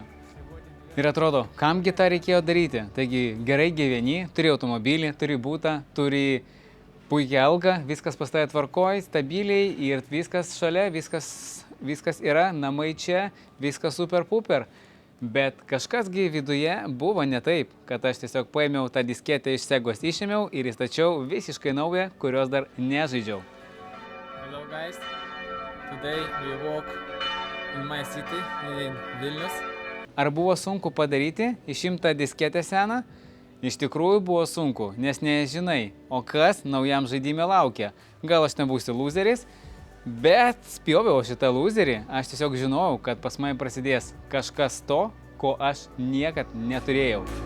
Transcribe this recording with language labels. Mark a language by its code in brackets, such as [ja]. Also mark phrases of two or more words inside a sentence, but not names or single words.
[lt] Ir atrodo, kamgi tą reikėjo daryti. Taigi gerai gyveni, turi automobilį, turi būtą, turi puikią algą, viskas pas tave tvarkoj, stabiliai ir viskas šalia, viskas yra, namai čia, viskas super puper. Bet kažkasgi viduje buvo ne taip, kad aš tiesiog paėmiau tą disketę iš Segos, išėmiau ir įstačiau visiškai naują, kurios dar nežaidžiau. [en] Hello guys, today we walk in my city, in Vilnius. [lt] Ar buvo sunku padaryti, išimtą disketę seną? Iš tikrųjų buvo sunku, nes nežinai, o kas naujam žaidime laukia. Gal aš nebūsiu loseris, bet spjoviau šitą loserį, aš tiesiog žinojau, kad pas mane prasidės kažkas to, ko aš niekad neturėjau.